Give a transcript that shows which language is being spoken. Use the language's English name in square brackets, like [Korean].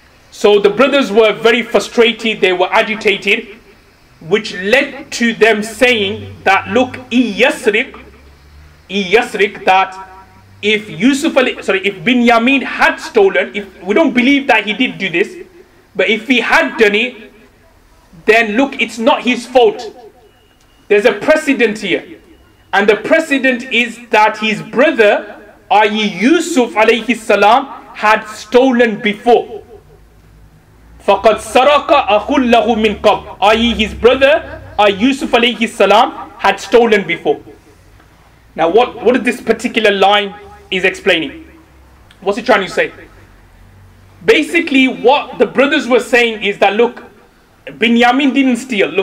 [English] So the brothers were very frustrated, they were agitated, which led to them saying that, look, yasrik, that if Binyamin had stolen, if we don't believe that he did do this, but if he had done it, then look, it's not his fault. There's a precedent here, and the precedent is that his brother, i.e. Yusuf alayhi salam, had stolen before. [Arabic] فَقَدْ سَرَقَ أَخُ لَهُ مِنْ قَبْلِ, i.e. [English] his brother, Yusuf alayhi salam, had stolen before. Now what is this particular line is explaining? What's it trying to say? Basically what the brothers were saying is that, look, Binyamin didn't steal.